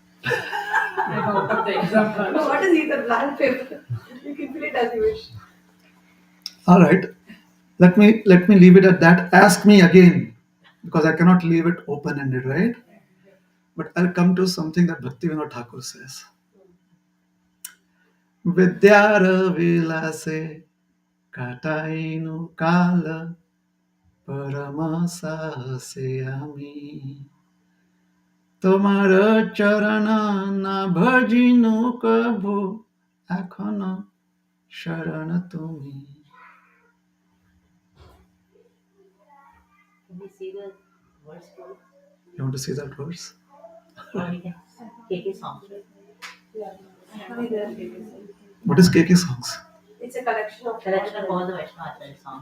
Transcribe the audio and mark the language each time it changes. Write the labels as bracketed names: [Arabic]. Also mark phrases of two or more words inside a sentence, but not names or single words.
[English] No, what is ether? Blank paper. You can fill it as you wish. All right. Let me leave it at that. Ask me again, because I cannot leave it open-ended, right? But I'll come to something that Bhaktivinoda Thakur says. [Bangla] বিদ্যার বিলাসে কাটাইনু কাল পরম সাহসে আমি. তোমার চরণ না ভজিনু কভু এখনো শরণ তুমি. [English] Can we see the verse too? You want to see that verse? Or we can take a song. What is KK songs? It's a collection of All the Vaishnava Acharya songs.